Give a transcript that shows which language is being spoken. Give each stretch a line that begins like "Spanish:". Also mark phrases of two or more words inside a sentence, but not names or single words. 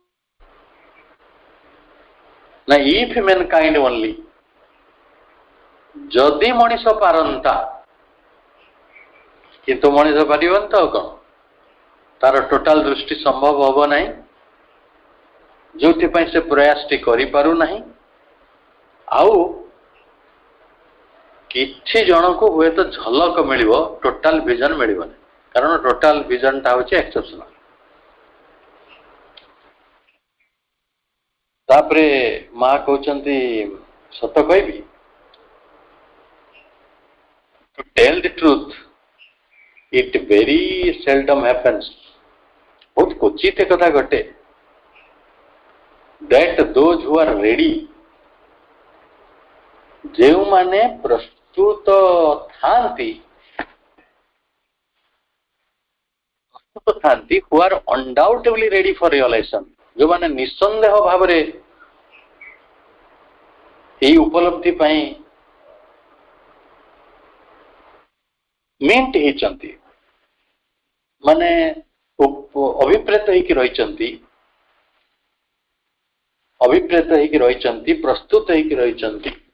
Odia: ନା
English: if mankind only
Odia: ଯଦି ମଣିଷ ପାରନ୍ତା କିନ୍ତୁ ମଣିଷ ପାରିବନି ତ ଆଉ କ'ଣ ତାର ଟୋଟାଲ ଦୃଷ୍ଟି ସମ୍ଭବ ହବ ନାହିଁ ଯୋଉଥିପାଇଁ ସେ ପ୍ରୟାସଟି କରିପାରୁନାହିଁ ଆଉ କିଛି ଜଣକୁ ହୁଏତ ଝଲକ ମିଳିବ
English: total vision
Odia: ମିଳିବନି କାରଣ ଟୋଟାଲ ଭିଜନଟା ହେଉଛି ଏକ୍ସେପସନାଲ ତାପରେ ମା କହୁଛନ୍ତି ସତ କହିବି
English: to tell the truth it very seldom happens
Odia: ବହୁତ କ୍ୱଚିତ କଥା ଘଟେ
English: that those who are ready
Odia: ଯେଉଁମାନେ ପ୍ରସ୍ତୁତ ଥାନ୍ତି
English: who are undoubtedly ready for realization
Odia: ଯେଉଁମାନେ ନିଃସନ୍ଦେହ ଭାବରେ ଏହି ଉପଲବ୍ଧି ପାଇଁ ମିଣ୍ଟ ହେଇଛନ୍ତି ମାନେ ଅଭିପ୍ରେତ ହେଇକି ରହିଛନ୍ତି ପ୍ରସ୍ତୁତ ହେଇକି ରହିଛନ୍ତି